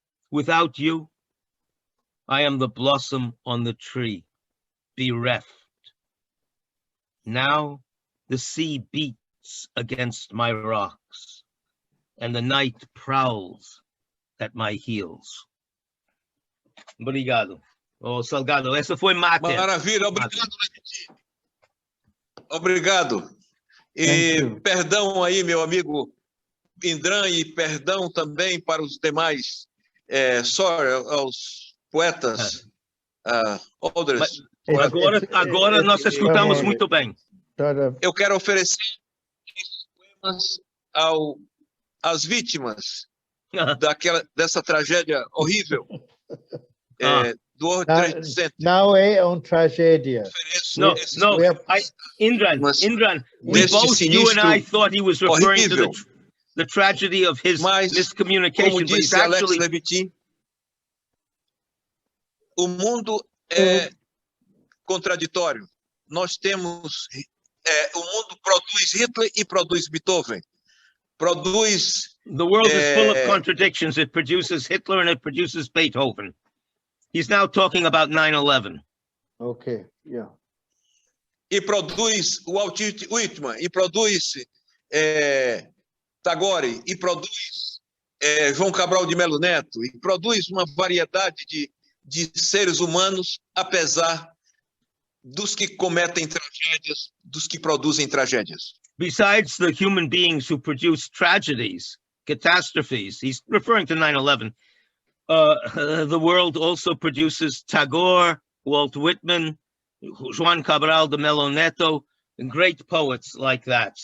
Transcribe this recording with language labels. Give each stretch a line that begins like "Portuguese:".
English: Without you, I am the blossom on the tree, bereft. Now the sea beats against my rocks, and the night prowls at my heels.
Portuguese: Obrigado. Oh, Salgado, essa foi Mater. Maravilha, obrigado, Levitin. Obrigado. E perdão aí, meu amigo Indran, e perdão também para os demais, aos poetas, others. Agora nós escutamos muito bem. Eu quero oferecer esses poemas às vítimas dessa tragédia horrível do World Trade Center. Não é uma tragédia.
English: No, Indran, we both, you and I, thought he was referring to the tragedy of his miscommunication.
Portuguese: Como disse Alexis Levitin, o mundo é contraditório. Nós temos, o mundo produz Hitler e produz Beethoven.
English: The world is full of contradictions. It produces Hitler and it produces Beethoven. He's now talking about 9/11. Okay, yeah.
Portuguese: E produz o Walt Whitman, e produz Tagore, e produz João Cabral de Melo Neto, e produz uma variedade de seres humanos, apesar dos que cometem tragédias, dos que produzem tragédias.
English: Besides the human beings who produce tragedies, catastrophes, he's referring to 9/11, the world also produces Tagore, Walt Whitman, João Cabral de Melo Neto, and great poets like that.